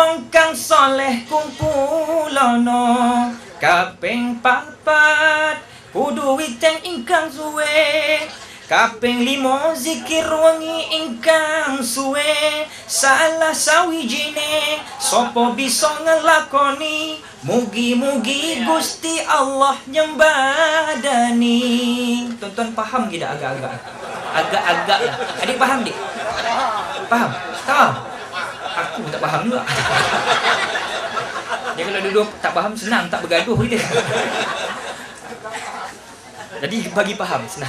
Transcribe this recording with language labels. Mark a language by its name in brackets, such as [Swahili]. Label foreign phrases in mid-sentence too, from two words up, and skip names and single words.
[Javanese] wong kang soleh kumpulono, kaping papat kudu witeng ingkang suwe, kaping limo zikir wengi ingkang suwe, salah sawijine sapa bisa ngelakoni, mugi-mugi Gusti Allah nyembadani. [Malay] Tonton faham tidak agak-agak? Agak-agak lah. Adik faham dik? Faham? Faham? Aku pun tak faham juga. Dia kalau duduk tak faham senang, tak bergaduh kita. Jadi bagi faham senang.